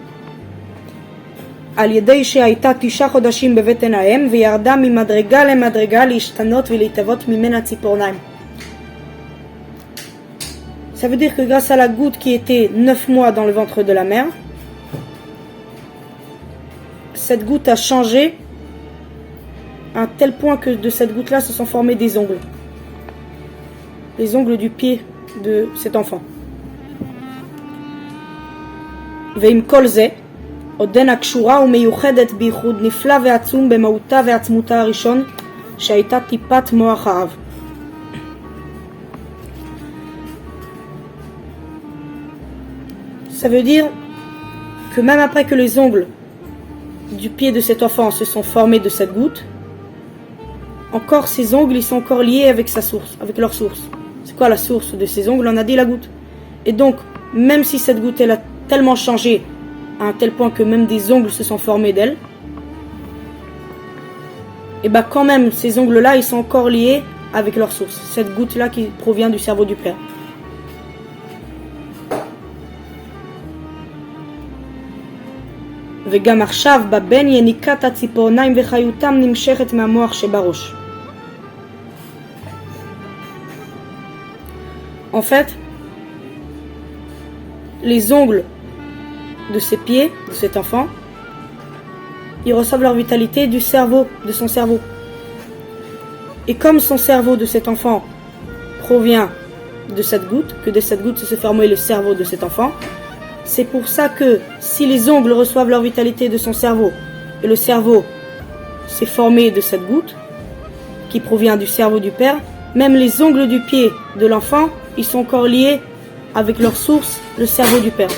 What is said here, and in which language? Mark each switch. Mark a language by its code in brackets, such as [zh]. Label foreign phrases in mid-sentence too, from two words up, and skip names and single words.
[fr] Ça veut dire que grâce à la goutte qui était 9 mois dans le ventre de la mère, cette goutte a changé à un tel point que de cette goutte-là se sont formés des ongles. Les ongles du pied de cet enfant. [he] ועם כל זה, עודנה קשורה ומיוחדת בייחוד נפלא ועצום במהותה ועצמותה הראשון, שהייתה טיפת מוח האב. [fr] Ça veut dire que même après que les ongles du pied de cet enfant se sont formés de cette goutte, encore ces ongles ils sont encore liés avec sa source, avec leur source. C'est quoi la source de ces ongles? On a dit la goutte. Et donc, même si cette goutte elle a tellement changé à un tel point que même des ongles se sont formés d'elle, et bien quand même ces ongles là ils sont encore liés avec leur source, cette goutte là qui provient du cerveau du père. [he] וגם עכשיו בבן יניקת הציפורניים וחיותם נמשכת מהמוח שבראש. [fr] En fait, les ongles de ses pieds, de cet enfant, ils reçoivent leur vitalité du cerveau, de son cerveau. Et comme son cerveau de cet enfant provient de cette goutte, que de cette goutte se formait le cerveau de cet enfant, c'est pour ça que si les ongles reçoivent leur vitalité de son cerveau, et le cerveau s'est formé de cette goutte, qui provient du cerveau du père, même les ongles du pied de l'enfant, ils sont encore liés avec leur source, le cerveau du père.